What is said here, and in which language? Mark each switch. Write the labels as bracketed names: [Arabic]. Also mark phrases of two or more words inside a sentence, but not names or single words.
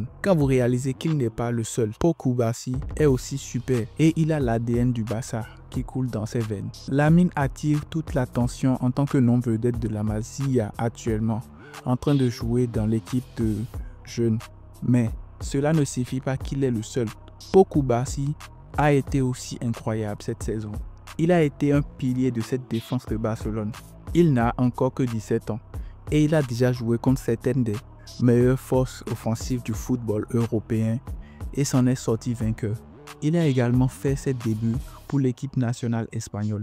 [French] Quand vous réalisez qu'il n'est pas le seul, Pau Cubarsí est aussi super et il a l'ADN du Barça qui coule dans ses veines. Lamine attire toute l'attention en tant que non-vedette de la Masia actuellement, en train de jouer dans l'équipe de jeunes. Mais cela ne signifie pas qu'il est le seul. Pau Cubarsí a été aussi incroyable cette saison. Il a été un pilier de cette défense de Barcelone. Il n'a encore que 17 ans et il a déjà joué contre certaines des meilleures forces offensives du football européen et s'en est sorti vainqueur. Il a également fait ses débuts pour l'équipe nationale espagnole.